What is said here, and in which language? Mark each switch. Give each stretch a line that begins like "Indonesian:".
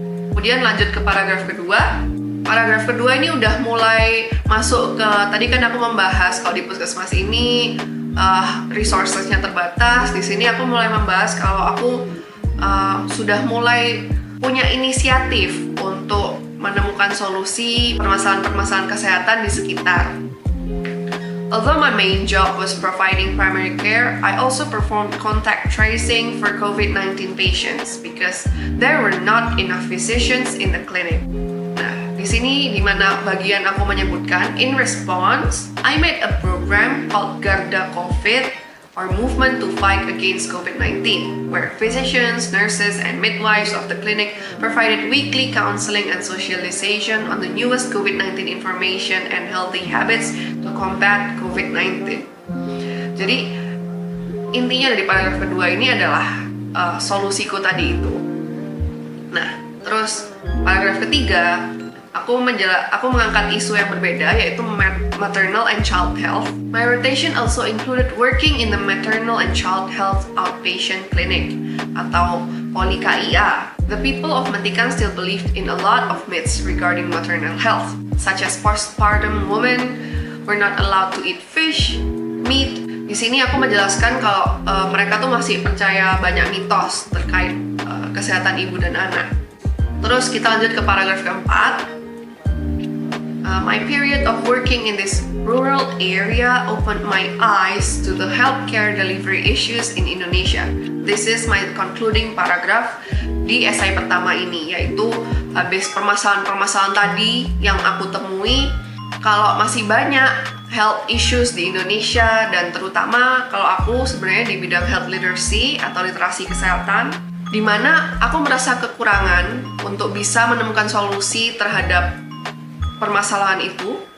Indonesian: Kemudian lanjut ke paragraf kedua. Paragraf kedua ini udah mulai masuk ke, tadi kan aku membahas kalau di Puskesmas ini resources-nya terbatas. Di sini aku mulai membahas kalau aku sudah mulai punya inisiatif untuk menemukan solusi permasalahan-permasalahan kesehatan di sekitar.
English: Although my main job was providing primary care, I also performed contact tracing for COVID-19 patients because there were not enough physicians in the clinic.
Indonesian: Nah, di sini di mana bagian aku menyebutkan,
English: in response, I made a program called Garda COVID, or Movement to Fight Against COVID-19, where physicians, nurses, and midwives of the clinic provided weekly counseling and socialization on the newest COVID-19 information and healthy habits to combat COVID-19.
Indonesian: Jadi, intinya dari paragraf kedua ini adalah solusiku tadi itu. Nah, terus paragraf ketiga, aku mengangkat isu yang berbeda, yaitu
English: maternal and child health. My rotation also included working in the maternal and child health outpatient clinic
Indonesian: atau
English: POLI-KIA. The people of Mentikan still believed in a lot of myths regarding maternal health, such as postpartum women were not allowed to eat fish, meat.
Indonesian: Di sini aku menjelaskan kalau mereka tuh masih percaya banyak mitos terkait kesehatan ibu dan anak. Terus kita lanjut ke paragraf keempat.
English: My period of working in this rural area opened my eyes to the healthcare delivery issues in Indonesia. This is my concluding paragraph
Indonesian: di esai pertama ini, yaitu habis permasalahan-permasalahan tadi yang aku temui, kalau masih banyak health issues di Indonesia, dan terutama kalau aku sebenarnya di bidang health literacy atau literasi kesehatan, di mana aku merasa kekurangan untuk bisa menemukan solusi terhadap permasalahan itu.